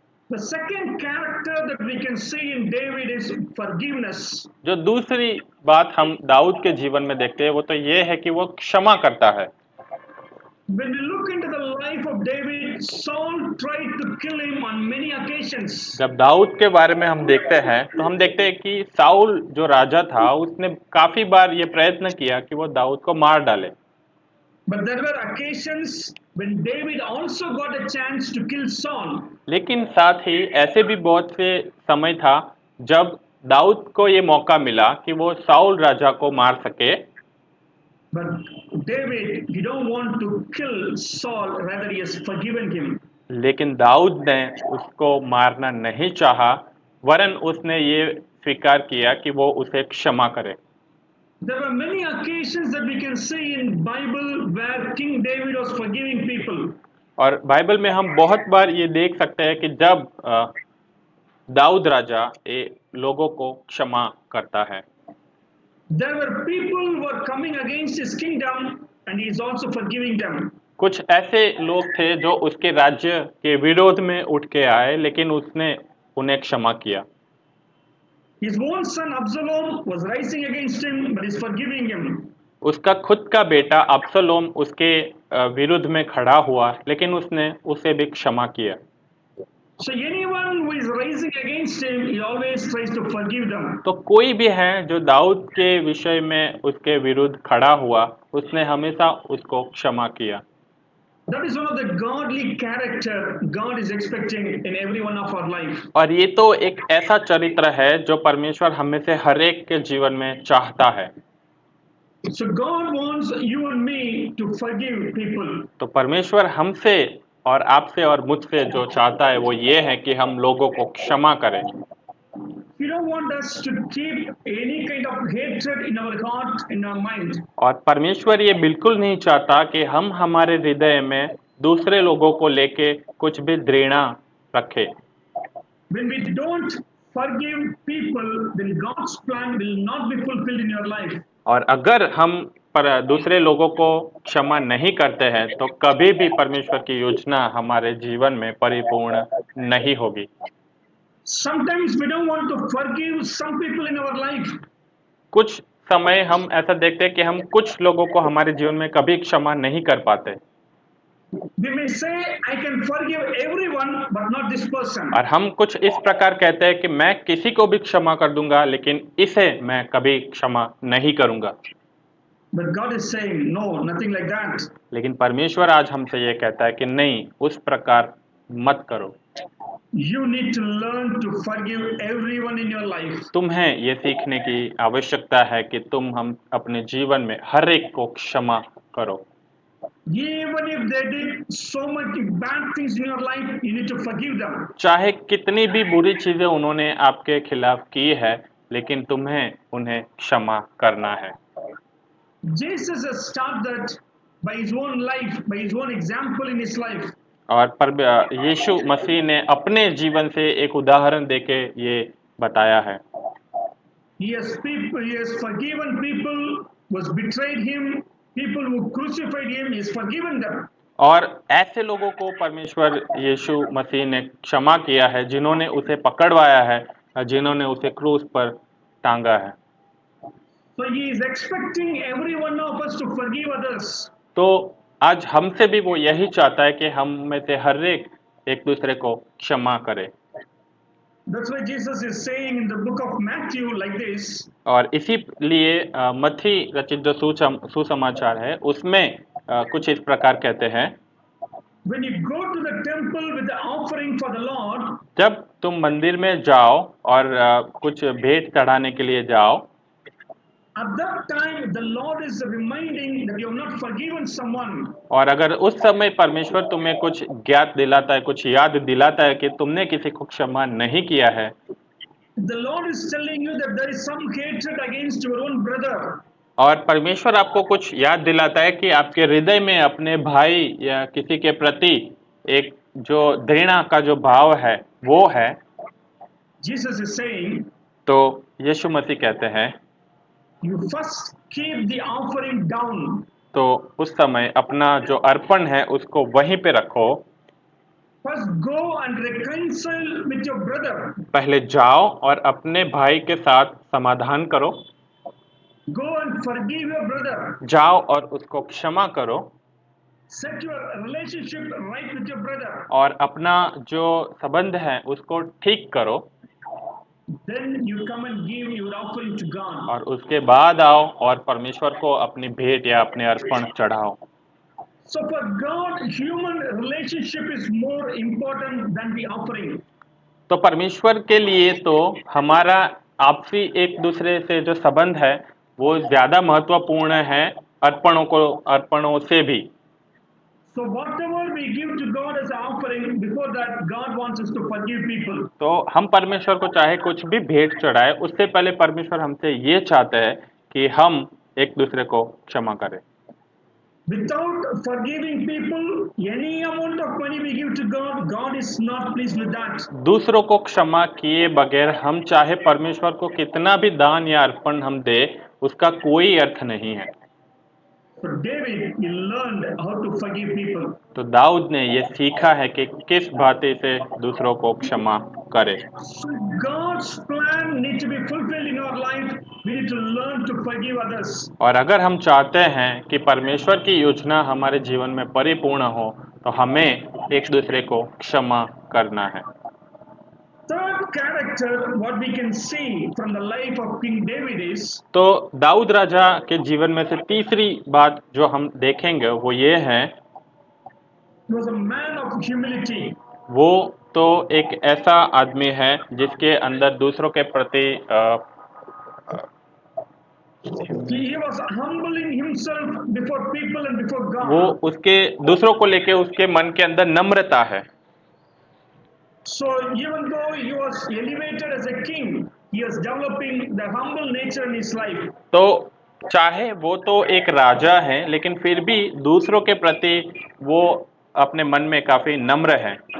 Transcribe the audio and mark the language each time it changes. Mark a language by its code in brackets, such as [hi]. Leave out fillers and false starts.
[en] The second character that we can see in David is forgiveness. [hi] जो दूसरी बात हम दाऊद के जीवन में देखते हैं वो तो ये है कि वो क्षमा करता है। [en] When we look into the life of David, Saul tried to kill him on many occasions. [hi] जब दाऊद के बारे में हम देखते हैं तो हम देखते हैं कि साउल जो राजा था उसने काफी बार ये प्रयत्न किया कि वो दाऊद को मार डाले, [en] But there were occasions when David also got a chance to kill Saul. [hi] लेकिन साथ ही ऐसे भी बहुत से समय था जब दाऊद को ये मौका मिला कि वो साउल राजा को मार सके, [en] But David, he don't want to kill Saul, rather he has forgiven him. [hi] लेकिन दाऊद ने उसको मारना नहीं चाहा, वरन उसने ये स्वीकार किया कि वो उसे क्षमा करे। [en] There were many occasions that we can see in Bible where King David was forgiving people. [hi] और बाइबल में हम बहुत बार ये देख सकते हैं कि जब दाऊद राजा लोगों को क्षमा करता है। [en] There were people who were coming against his kingdom and he is also forgiving them. [hi] कुछ ऐसे लोग थे जो उसके राज्य के विरोध में उठ के आए लेकिन उसने उन्हें क्षमा किया। [en] His own son Absalom was rising against him, but he's forgiving him. [hi] उसका खुद का बेटा अब्सलोम उसके विरुद्ध में खड़ा हुआ लेकिन उसने उसे भी क्षमा किया। [en] So anyone who is rising against him, he always tries to forgive them. [hi] तो कोई भी है जो दाऊद के विषय में उसके विरुद्ध खड़ा हुआ, उसने हमेशा उसको क्षमा किया। [en] That is one of the godly character God is expecting in every one of our life. [hi] और ये तो एक ऐसा चरित्र है जो परमेश्वर हमें से हर एक के जीवन में चाहता है। [en] So God wants you and me to forgive people. [hi] तो परमेश्वर हमसे और आपसे और मुझसे जो चाहता है वो ये है कि हम लोगों को क्षमा करें। [en] He don't want us to keep any kind of hatred in our heart, in our mind. [hi] और परमेश्वर ये बिल्कुल नहीं चाहता कि हम हमारे हृदय में दूसरे लोगों को लेके कुछ भी घृणा रखें। [en] When we don't forgive people, then God's plan will not be fulfilled in your life. [hi] और अगर हम पर दूसरे लोगों को क्षमा नहीं करते हैं तो कभी भी परमेश्वर की योजना हमारे जीवन में परिपूर्ण नहीं होगी। [en] Sometimes we don't want to forgive some people in our life. [hi] कुछ समय हम ऐसा देखते हैं कि हम कुछ लोगों को हमारे जीवन में कभी क्षमा नहीं कर पाते। [en] We may say, I can forgive everyone, but not this person. [hi] और हम कुछ इस प्रकार कहते हैं कि मैं किसी को भी क्षमा कर दूंगा लेकिन इसे मैं कभी क्षमा नहीं करूंगा। [en] But God is saying, no, nothing like that. [hi] लेकिन परमेश्वर आज हमसे ये कहता है कि नहीं, उस प्रकार मत करो। [en] You need to learn to forgive everyone in your life. [hi] तुम्हें ये सीखने की आवश्यकता है कि हम अपने जीवन में हर एक को क्षमा करो। [en] Even if they did so much bad things in your life, you need to forgive them. [hi] चाहे कितनी भी बुरी चीजें उन्होंने आपके खिलाफ की है, लेकिन तुम्हें उन्हें क्षमा करना है। [en] Jesus has started that by his own life, by his own example in his life. [hi] और यीशु मसीह ने अपने जीवन से एक उदाहरण देके ये बताया है। [en] He has forgiven people who has betrayed him, people who crucified him, he has forgiven them. [hi] और ऐसे लोगों को परमेश्वर यीशु मसीह ने क्षमा किया है जिन्होंने उसे पकड़वाया है, जिन्होंने उसे क्रूस पर टांगा है। [en] So he is expecting every one of us to forgive others. [hi] तो आज हमसे भी वो यही चाहता है कि हम में से हर एक दूसरे को क्षमा करे। [en] That's why Jesus is saying in the book of Matthew like this. [hi] और इसीलिए मत्ती रचित जो सुसमाचार है उसमें कुछ इस प्रकार कहते हैं, [en] When you go to the temple with the offering for the Lord, [hi] जब तुम मंदिर में जाओ और कुछ भेंट चढ़ाने के लिए जाओ, [en] at that time the Lord is reminding that you have not forgiven someone. [hi] और अगर उस समय परमेश्वर तुम्हें कुछ ज्ञात दिलाता है, कुछ याद दिलाता है कि तुमने किसी को क्षमा नहीं किया है, [en] The Lord is telling you that there is some hatred against your own brother. [hi] और परमेश्वर आपको कुछ याद दिलाता है कि आपके हृदय में अपने भाई या किसी के प्रति एक जो घृणा का जो भाव है वो है, [en] Jesus is saying, [hi] तो यीशु मसीह कहते हैं [en] you first keep the offering down. [hi] तो उस समय अपना जो अर्पण है उसको वहीं पे रखो। [en] First go and reconcile with your brother. [hi] पहले जाओ और अपने भाई के साथ समाधान करो। [en] Go and forgive your brother. [hi] जाओ और उसको क्षमा करो। [en] Set your relationship right with your brother. [hi] और अपना जो संबंध है उसको ठीक करो। [en] Then you come and give your offering to God. [hi] और उसके बाद आओ और परमेश्वर को अपनी भेंट या अपने अर्पण चढ़ाओ। [en] So for God, human relationship is more important than the offering. [hi] तो परमेश्वर के लिए तो हमारा आपसी एक दूसरे से जो संबंध है वो ज्यादा महत्वपूर्ण है अर्पणों से भी। [en] So whatever we give to God as an offering, before that, God wants us to forgive people. [hi] तो हम परमेश्वर को चाहे कुछ भी भेंट चढ़ाए, उससे पहले परमेश्वर हमसे ये चाहते हैं कि हम एक दूसरे को क्षमा करें। [en] Without forgiving people, any amount of money we give to God, God is not pleased with that. [hi] दूसरों को क्षमा किए बगैर हम चाहे परमेश्वर को कितना भी दान या अर्पण हम दे, उसका कोई अर्थ नहीं है। [en] So David, he learned how to forgive people. [hi] तो दाऊद ने ये सीखा है कि किस बातें से दूसरों को क्षमा करे। [en] So God's plan needs to be fulfilled in our life. We need to learn to forgive others. [hi] और अगर हम चाहते हैं कि परमेश्वर की योजना हमारे जीवन में परिपूर्ण हो, तो हमें एक दूसरे को क्षमा करना है। [en] Third character, what we can see from the life of King David is, [hi] तो दाऊद राजा के जीवन में से तीसरी बात जो हम देखेंगे वो ये है, [en] he was a man of humility. [hi] वो तो एक ऐसा आदमी है जिसके अंदर दूसरों के प्रति [en] He was humbling himself before people and before [hi] वो [en] God. [hi] उसके दूसरों को लेके उसके मन के अंदर नम्रता है। [en] So even though he was elevated as a king, he was developing the humble nature in his life. [hi] तो चाहे वो तो एक राजा है, लेकिन फिर भी दूसरों के प्रति वो अपने मन में काफी नम्र है।